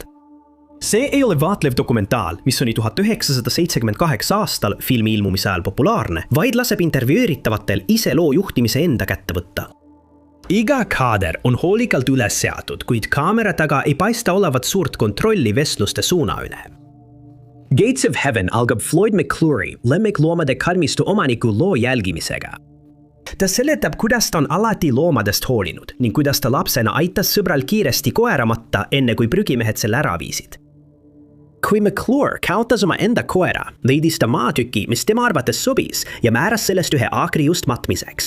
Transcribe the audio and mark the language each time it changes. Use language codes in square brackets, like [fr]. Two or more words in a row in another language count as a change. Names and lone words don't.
[et] See ei ole vaatlev dokumentaal, mis oli 1978 aastal filmi ilmumise ajal populaarne, vaid laseb intervjueeritavatel ise loo juhtimise enda kätte võtta. Iga kaader on hoolikalt üles seatud, kuid kaamera taga ei paista olevat suurt kontrolli vestluste suuna üle. Gates of Heaven algab Floyd McClure, lemmikloomade karmistu omaniku loo jälgimisega. Ta seletab, kuidas ta on alati loomadest hoolinud ning kuidas ta lapsena aitas sõbral kiiresti koera matta, enne kui prügimehed selle ära viisid. Kui McClure kaotas oma enda koera, leidis ta maatüki, mis tema arvates sobis ja määras sellest ühe aakri just matmiseks.